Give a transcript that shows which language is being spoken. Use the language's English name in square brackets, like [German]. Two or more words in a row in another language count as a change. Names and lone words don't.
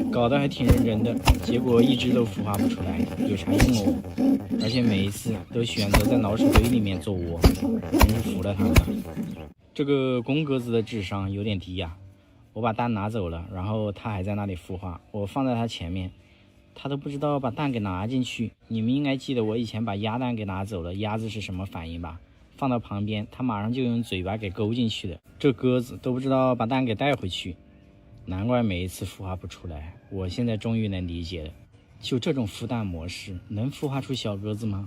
[Chinese] 搞得還挺認真的，結果一直都孵化不出來，有啥用哦？而且每一次都選擇在老鼠堆裡面做窩，真是服了他們了。這個公鴿子的智商有點低呀。我把蛋拿走了，然後它還在那裡孵化，我放在它前面，它都不知道把蛋給拿進去。你們應該記得我以前把鴨蛋給拿走了，鴨子是什麼反應吧？放到旁邊，它馬上就用嘴巴給勾進去的。這鴿子都不知道把蛋給帶回去，難怪每一次孵化不出來。我現在終於能理解了，就這種孵蛋模式能孵化出小鴿子嗎？